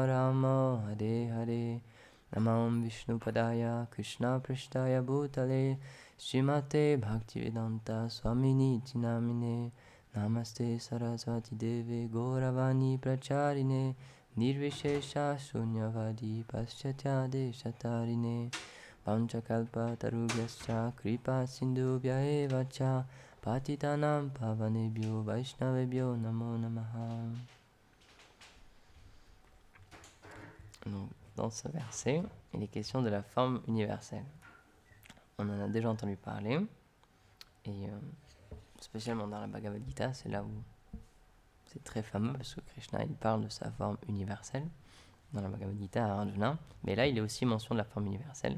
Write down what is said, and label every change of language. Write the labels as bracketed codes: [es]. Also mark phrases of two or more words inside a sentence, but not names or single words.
[sa] राम हरे हरे नमम् विष्णु पादाय कृष्ण प्रिष्ठाय भूतले श्रीमते भक्तिवेदान्त स्वामिनि तिनामिने नमस्ते सरस्वति देवे गौरवाणी प्रचारिणे निर्विशेष शून्यवादि पाश्चात्य देशतारिणे पञ्चकल्प तरुभ्यश्च कृपा सिन्धुभ्य एव च पतितानाम् पावनेभ्यो वैष्णवेभ्यो नमो नमः. [fr] Donc, dans ce verset, il est question de la forme universelle. On en a déjà entendu parler, et spécialement dans la Bhagavad Gita, c'est là où c'est très fameux, parce que Krishna il parle de sa forme universelle, dans la Bhagavad Gita à Arjuna, mais là il est aussi mention de la forme universelle.